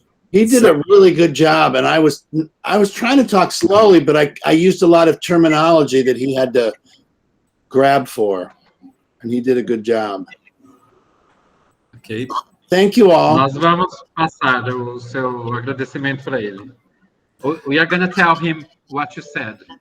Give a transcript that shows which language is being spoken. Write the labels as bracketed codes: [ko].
[en] He did a really good job, and I was trying to talk slowly, but I used a lot of terminology that he had to grab for, and he did a good job. Okay. Thank you all. [pt] Nós vamos passar o seu agradecimento para ele. [en] We are going to tell him what you said.